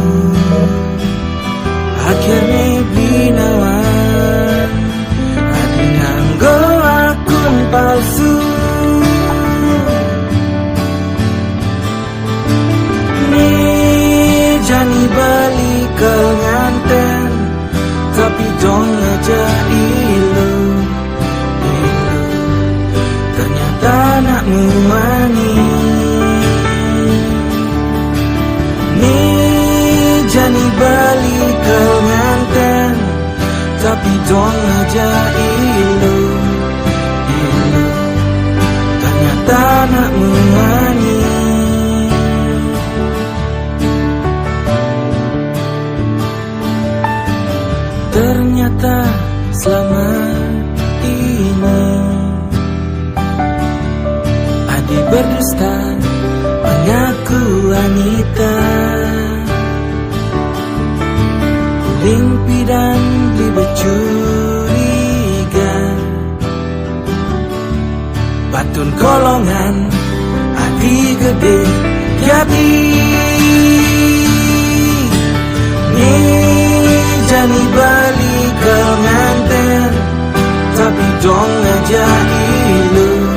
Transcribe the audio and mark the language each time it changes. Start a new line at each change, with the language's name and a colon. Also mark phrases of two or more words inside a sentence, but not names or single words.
Balinese: Akhirnya binawan adi nganggo akun palsu. Nih jani bali ke nganten, tapi dong ngajak ilu. Ternyata nak muani. Nih jani bali ke nganten, tapi dong ngajak ilu. Ternyata nak muani.
Indonesian: Ternyata selama ini Adi berdusta mengaku wanita. curiga.
Balinese: Batun kolongan adi gede jadi jani balik ke nganten tapi dong aja ilu